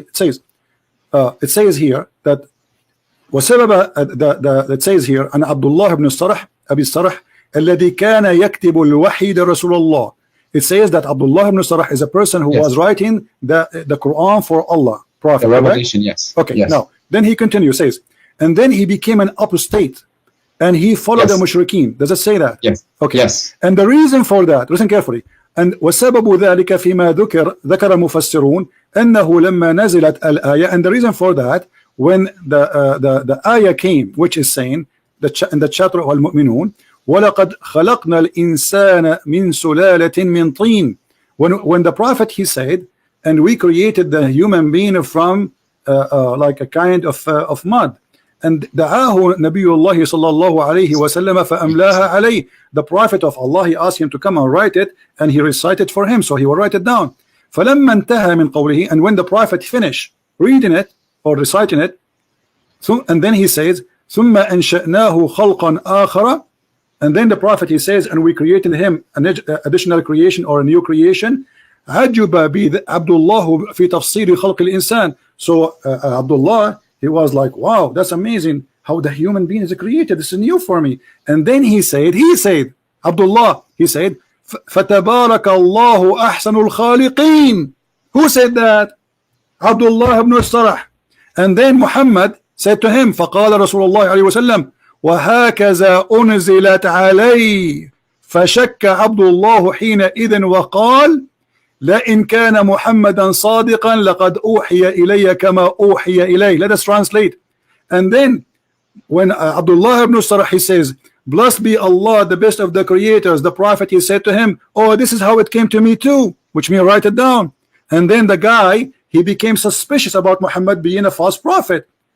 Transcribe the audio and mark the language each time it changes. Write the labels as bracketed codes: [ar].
[en] It says here that [ar] وسبب [en] it says here [ar] أن عبد الله بن الصرح أبي الصرح الذي كان يكتب الوحي لرسول الله. [en] It says that Abdullah ibn Sarh is a person who was writing the Quran for Allah, Prophet. The revelation, right? Yes. Okay. Yes. Now, then he continues, says, and then he became an apostate, and he followed the mushrikeen. Does it say that? Yes. Okay. Yes. And the reason for that, listen carefully. And [ar] وسبب ذلك فيما ذكر مفسرون أنه لما نزلت الآية. [en] And the reason for that, when the ayah came, which is saying in the chapter of Al-Mu'minun, [ar] وَلَقَدْ خَلَقْنَا الْإِنسَانَ مِنْ سُلَالَةٍ مِنْ طِينٍ. [en] When the Prophet, he said, and we created the human being from like a kind of mud. And [ar] دعاه نبي الله صلى الله عليه وسلم فأملاها عليه. [en] The Prophet of Allah, he asked him to come and write it, and he recited for him, so he will write it down. [ar] فلما انتهى من قوله, [en] and when the Prophet finished reading it or reciting it, and then he says [ar] ثم أنشأناه خلقا آخر. [en] And then the Prophet, he says, and we created him an additional creation or a new creation. [ar] عجب عبد الله في تفسير خلق الإنسان. [en] So Abdullah, he was like, wow, that's amazing how the human being is created. This is new for me. And then he said, Abdullah, he said, [ar] فَتَبَارَكَ اللَّهُ أَحْسَنُ الْخَالِقِينَ. [en] Who said that? Abdullah ibn Sarh. And then Muhammad said to him, [ar] فَقَالَ رسول الله عليه وسلم وهكذا أنزلت علي فشك عبد الله حينئذ وقال لئن كان محمدا صادقا لقد أوحي إلي كما أوحي إليه. [en] Let us translate. And then when Abdullah ibn Sarh, he says, blessed be Allah, the best of the creators, the Prophet, he said to him, oh, this is how it came to me too, which means write it down. And then the guy, he became suspicious about Muhammad being a false prophet.